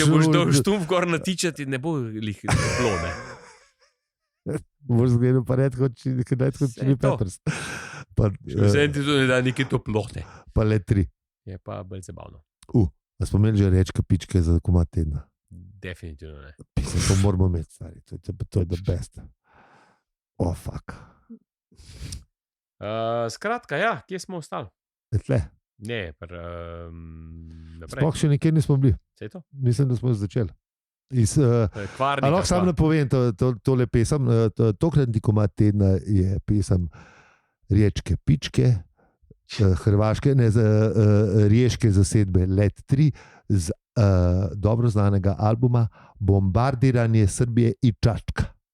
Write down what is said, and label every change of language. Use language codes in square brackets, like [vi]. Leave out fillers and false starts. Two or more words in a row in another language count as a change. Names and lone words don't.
[sl] Če boš dal štumf gor natičati, ne bo lih toplo, ne? Boš zgledal pa red, kot Chili Peppers. Vsem ti to ne da nekaj toplote. Pa le 3. Je pa bolj zabavno. A smo imeli že rečka pičke za komad tedna? Definitivno ne. To moramo imeti, stari. To je [en] the best. Oh, fuck. [sl] Skratka, ja, kje smo ostali? Tle. Ne, sploh še nikjer nismo bili. Mislim, da smo začeli. Lahko samo napovem tole pesem. Tokratni komad tedna je pesem Riječke pičke, hrvaške, ne, riješke zasedbe Let 3 z dobro znanega albuma Bombardiranje Srbije i Čačka.